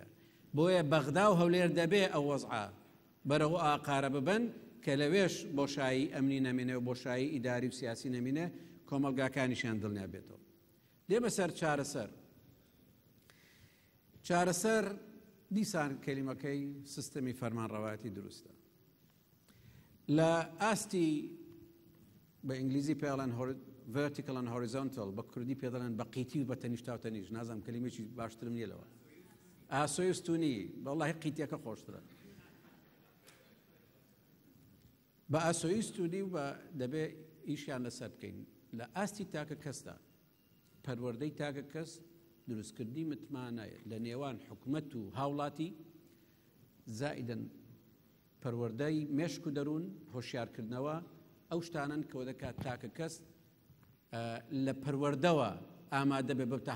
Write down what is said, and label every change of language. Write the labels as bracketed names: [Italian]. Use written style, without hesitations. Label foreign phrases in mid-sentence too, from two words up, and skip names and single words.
[Central Kurdish] بۆیە بەغدا و هەولێر دەبێ ئەو وەزعە بەرەو ئاقارە ببن کە لەوێش بۆشایی ئەمنی نەمێنێ و بۆشایی ئیداری و سیاسی نەمێنێ، کۆمەلگاکانیشیان دڵنیا بێتەوە. دێمە سەر چارەسەر. چارەسەر دیسان کەلیمەکەی سیستمی فەرمانڕەواتی دروستە. لە ئاستی بە ئینگلیزی پێڵەن [English] vertical and horizontal، [Central Kurdish] بە کوردی پێدەڵێن بە قیتی و بە تەنیشتا و تەنیش، نازانم کەلیمێکی باشترم نییە لەوە. ئاسۆیستونی بەڵی قیتێکە خۆشترە بە ئاسۆیستونی و بە دەبێ ئیشیان لەسەر بکەین لە ئاستی تاکە کەسدا پەروەردەی تاکە کەس دروستکردنی متمانایە لە نێوان حکومەت و هاوڵاتی زائیدەن پەروەردەی مێشک و دەروون هۆشیارکردنەوە ئەو شتانن کە دەکات تاکە کەس لە پەروەردەوە ئامادە بێ ببتە